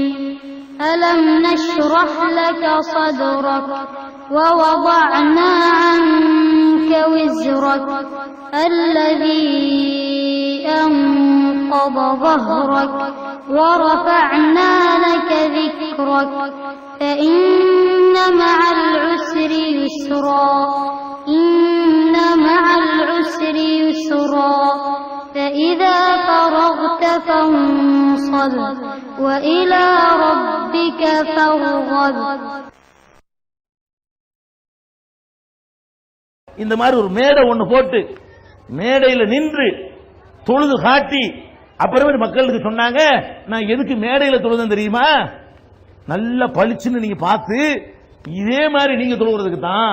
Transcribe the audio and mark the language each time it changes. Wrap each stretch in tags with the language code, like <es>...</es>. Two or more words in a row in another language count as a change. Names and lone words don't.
<ar>ألم نشرح لك صدرك ووضعنا عنك وزرك الذي أنقض ظهرك ورفعنا لك ذكرك فإن مع العسر يسرا إن مع العسر يسرا فإذا فرغت فانصب وإلى ربك فارغب.</ar> <ta>இந்த மாதிரி ஒரு மேடை ஒண்ணு போட்டு மேடையில நின்று தொழுது காட்டி அப்புறமே மக்களுக்கு சொன்னாங்க, நான் எதுக்கு மேடையில தொழுதேன் தெரியுமா? நல்ல பளிச்சுன்னு நீங்க பார்த்து இதே மாதிரி நீங்க தொழுகிறதுக்கு தான்.</ta>